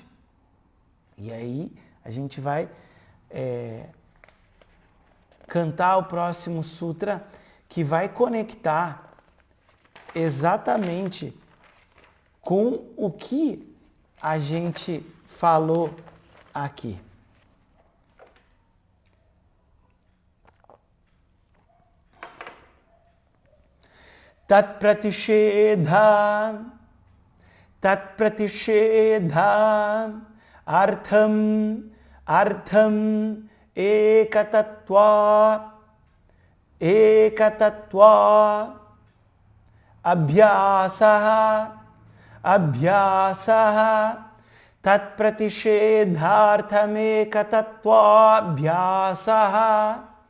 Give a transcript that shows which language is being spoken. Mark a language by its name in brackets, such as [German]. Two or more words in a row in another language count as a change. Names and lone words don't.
[Portuguese] E aí a gente vai cantar o próximo sutra que vai conectar exatamente com o que a gente falou aqui. [Sanskrit] तत् प्रतिषेध अर्थम् एकतत्व अभ्यासः तत् प्रतिषेधार्थम् एकतत्व अभ्यासः